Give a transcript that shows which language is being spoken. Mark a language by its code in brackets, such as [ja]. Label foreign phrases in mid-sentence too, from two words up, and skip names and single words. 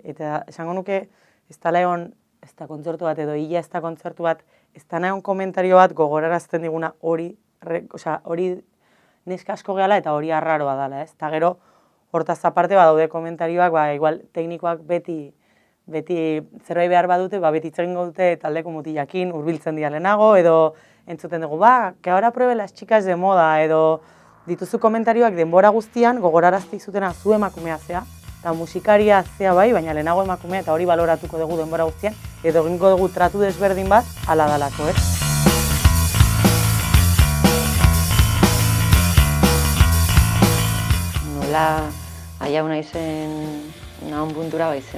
[eu] Eta esango nuke, ez da egon, ez da kontzertu bat edo ia ez da kontzertu bat, ez da egon komentario bat gogorarazten diguna hori neska asko gehala eta hori arraroa dela, ez? Eta gero, hortaz aparte daude komentarioak, igual teknikoak beti zerbait behar badute, beti hitz egingo dute taldeko mutilakin, hurbiltzen dira lehenago, edo entzuten dugu, [es] que ahora pruebe las chicas de moda, [eu] edo dituzu komentarioak denbora guztian gogoraraztik zutena zu emakumea zea, eta musikaria zea bai, baina lehenago emakumea eta hori baloratuko dugu denbora guztian, edo egingo dugu tratu desberdin bat, hala dalako, ez? Nola aiau naizen nahon puntura baizen.